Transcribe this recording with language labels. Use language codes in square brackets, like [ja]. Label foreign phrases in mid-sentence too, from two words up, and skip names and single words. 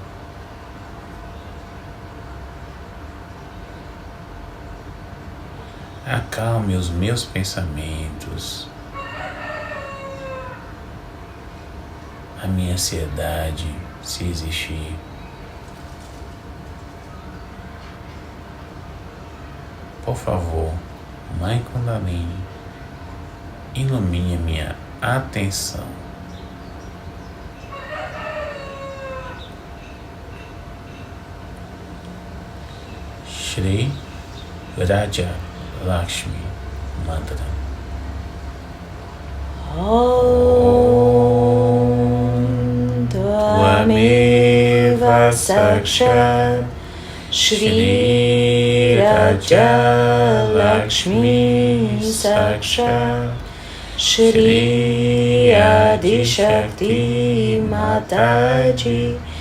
[pt] Acalme os meus pensamentos, a minha ansiedade, se existir. Por favor, Mãe Kundalini, ilumine a minha atenção. Shri Raja Lakshmi Mantra. [sa] ओम् त्वमेव साक्षात् श्री राज लक्ष्मी साक्षात् श्री आदि शक्ति माताजी